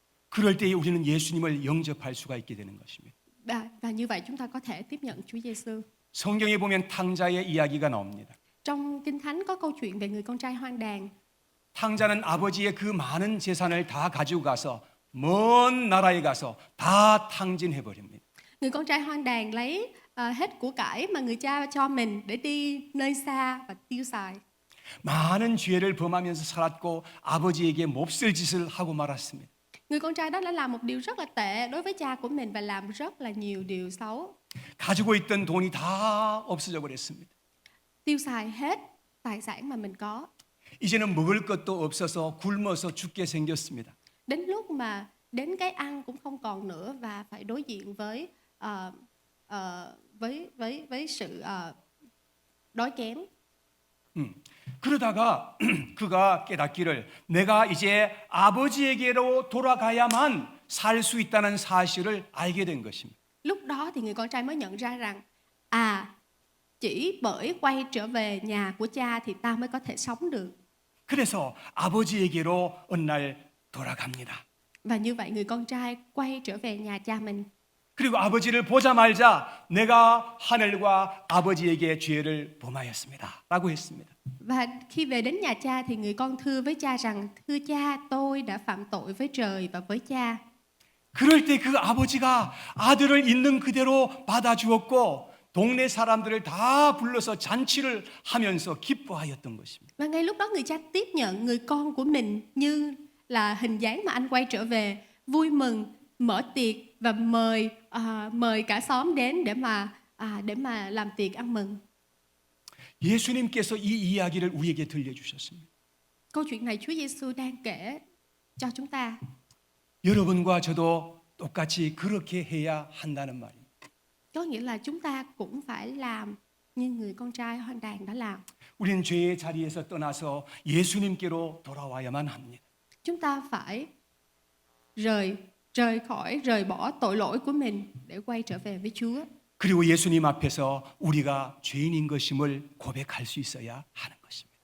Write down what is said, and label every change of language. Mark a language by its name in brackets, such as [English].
[Korean] 그럴 때에 우리는 예수님을 영접할 수가 있게 되는 것입니다. [Vietnamese] Và như vậy chúng ta có thể tiếp nhận Chúa Giêsu. [Korean] 성경에 보면 탕자의 이야기가 나옵니다. [Vietnamese] Trong Kinh Thánh có câu chuyện về người con trai hoang đàn. [Korean] 탕자는 아버지의 그 많은 재산을 다 가지고 가서 먼 나라에 가서 다 탕진해 버립니다. [Vietnamese] Người con trai hoang đàn lấy hết của cải mà người cha cho mình để đi nơi xa và tiêu xài. [Korean] 많은 죄를 범하면서 살았고 아버지에게 몹쓸 짓을 하고 말았습니다. [Vietnamese] Người con trai đó đã làm một điều rất là tệ đối với cha của mình và làm rất là nhiều điều xấu. [Korean] 가지고 있던 돈이 다 없어져 버렸습니다. [Vietnamese] Tiêu xài hết tài sản mà mình có. [Korean] 이제는 먹을 것도 없어서 굶어서 죽게 생겼습니다. [Vietnamese] Đến lúc mà đến cái ăn cũng không còn nữa và phải đối diện với sự đói kém. [Korean] 그러다가 그가 깨닫기를 내가 이제 아버지에게로 돌아가야만 살 수 있다는 사실을 알게 된 것입니다. [Vietnamese] Lúc đó thì người con trai mới nhận ra rằng chỉ bởi quay trở về nhà của cha thì ta mới có thể sống được. [Korean] 그래서 아버지에게로 어느 날 돌아갑니다. [Vietnamese] Và như vậy người con trai quay trở về nhà cha mình. [Korean] 그리고 아버지를 보자마자 내가 하늘과 아버지에게 죄를 범하였습니다. 라고 했습니다. [Vietnamese] Và khi về đến nhà cha thì người con thưa với cha rằng thưa cha, tôi đã phạm tội với trời và với cha. [Korean] 그럴 때 그 아버지가 아들을 있는 그대로 받아주었고 동네 사람들을 다 불러서 잔치를 하면서 기뻐하였던 것입니다. [Vietnamese] Và ngay lúc đó người cha tiếp nhận người con của mình như là hình dáng mà anh quay trở về, vui mừng, mở tiệc và mời cả xóm đến để mà làm tiệc ăn mừng. [Korean] 예수님께서 이 이야기를 우리에게 들려주셨습니다. [Vietnamese] Câu chuyện này Chúa Giêsu đang kể cho chúng ta. [Korean] 여러분과 저도 똑같이 그렇게 해야 한다는 말입니다. [Vietnamese] Có nghĩa là chúng ta cũng phải làm như người con trai hoang đàn đã làm. [Korean] 우리는 죄의 자리에서 떠나서 예수님께로 돌아와야만 합니다. [Vietnamese] Chúng ta phải rời bỏ tội lỗi của mình để quay trở về với Chúa. [Korean] 그리고 예수님 앞에서 우리가 죄인인 것임을 고백할 수 있어야 하는 것입니다.